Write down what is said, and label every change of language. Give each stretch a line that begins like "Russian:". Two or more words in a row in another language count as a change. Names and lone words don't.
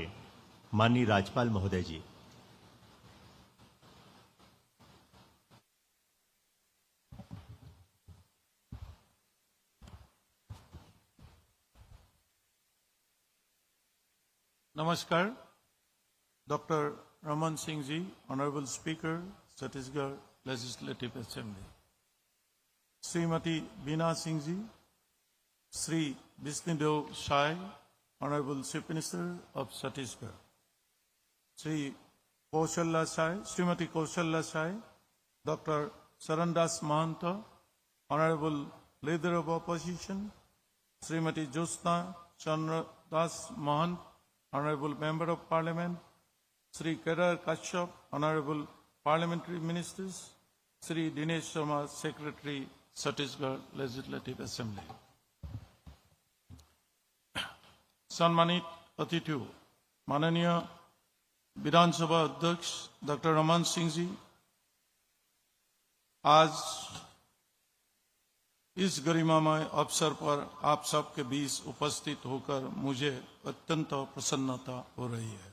Hindi: माननीय राज्यपाल महोदय जी।
English: Namaskar, Dr. Raman Singh Ji, Honorable Speaker, Chhattisgarh Legislative Assembly. Srimati Beena Singh Ji, Sri Visnudev Shai, Honorable Chief Minister of Chhattisgarh. Sri Kaushalla Shai, Srimati Kaushalla Shai, Dr. Sarandas Mahanta, Honorable Leader of Opposition, Srimati Jyotsna Chandra Das Mahant, Honorable Member of Parliament, Sri Kedar Kashyap, Honorable Parliamentary Ministers, Sri Dinesh Sharma, Secretary, Chhattisgarh Legislative Assembly.
Hindi: सम्मानित अतिथियों, माननीय विधानसभा अध्यक्ष डॉक्टर रमन सिंह जी, आज इस गरिमामय अवसर पर आप सबके बीच उपस्थित होकर मुझे अत्यंत प्रसन्नता हो रही है।